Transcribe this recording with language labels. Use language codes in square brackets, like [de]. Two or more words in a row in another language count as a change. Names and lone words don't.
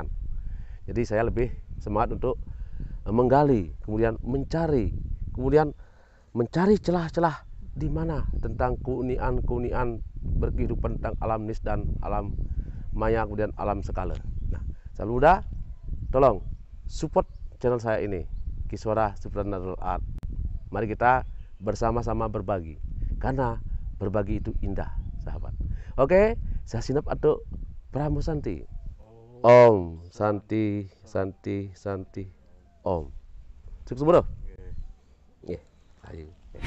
[id] Jadi saya lebih semangat untuk menggali, kemudian mencari celah-celah di mana tentang keunikan berkehidupan tentang alam nis dan alam maya, kemudian alam Skala. Nah, sahabat muda, tolong support channel saya ini, Kiswara Supernatural Art. Mari kita bersama-sama berbagi, karena berbagi itu indah, sahabat. Oke, saya Sinap Atuk Pramu Santi. [sa] Om Santi Santi Santi Om. [id] Sukses bro. Nggih. Ayo.